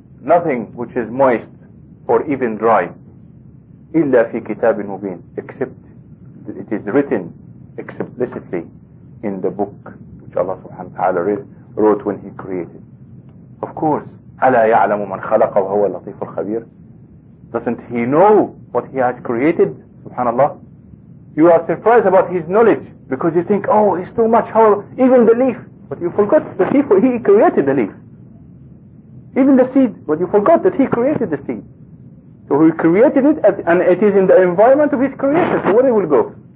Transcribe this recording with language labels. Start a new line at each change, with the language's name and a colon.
English: Nothing which is moist or even dry,
Arabic: إلا في كتاب مبين,
English: except it is written explicitly in the book which Allah subhanahu wa ta'ala wrote when he created. Of course,
Arabic: ألا يعلم من خلق وهو اللطيف الخبير.
English: Doesn't he know what he has created? Subhanallah, you are surprised about his knowledge because you think, oh, it's too much, how even the leaf, but you forgot the leaf, he created the leaf. Even the seed, but you forgot that he created the seed. So he created it, and it is in the environment of his creation. So where it will go?